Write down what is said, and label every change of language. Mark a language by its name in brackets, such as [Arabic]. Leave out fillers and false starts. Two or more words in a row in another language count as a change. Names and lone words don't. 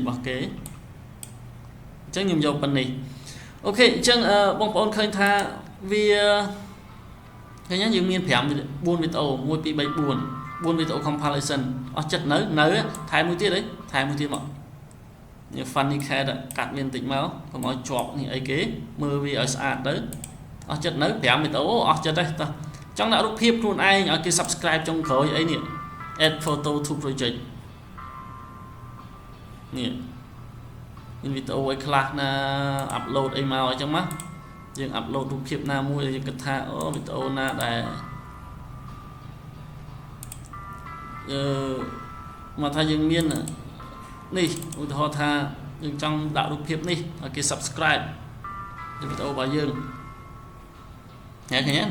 [Khmer] របស់គេអញ្ចឹងខ្ញុំយកប៉ុណ្នេះអូខេអញ្ចឹងបងប្អូនឃើញថាវាឃើញយើងមាន4វីដេអូ1 2 3 4 4វីដេអូ compilation អស់ចិត្តនៅថែមមួយទៀតអីថែមមួយទៀតមកនេះ [English] funny cat [Khmer] កាត់វាបន្តិចមកកុំឲ្យជាប់នេះអីគេមើលវាឲ្យស្អាតទៅអស់ចិត្តនៅ5វីដេអូអស់ចិត្តទេតោះចង់ដាក់រូបភាពខ្លួនឯងឲ្យគេ subscribe ចុងក្រោយអីនេះ [English] add photo to project [Khmer] នេះមានវីដេអូឲ្យខ្លះណា upload អីមកអញ្ចឹងមកយើង upload រូបភាពណាមួយយើងគិតថាអូវីដេអូណាដែលមកថាយើងមាននេះឧទាហរណ៍ថាយើងចង់ដាក់រូបភាពនេះឲ្យគេ subscribe វីដេអូរបស់យើងឃើញ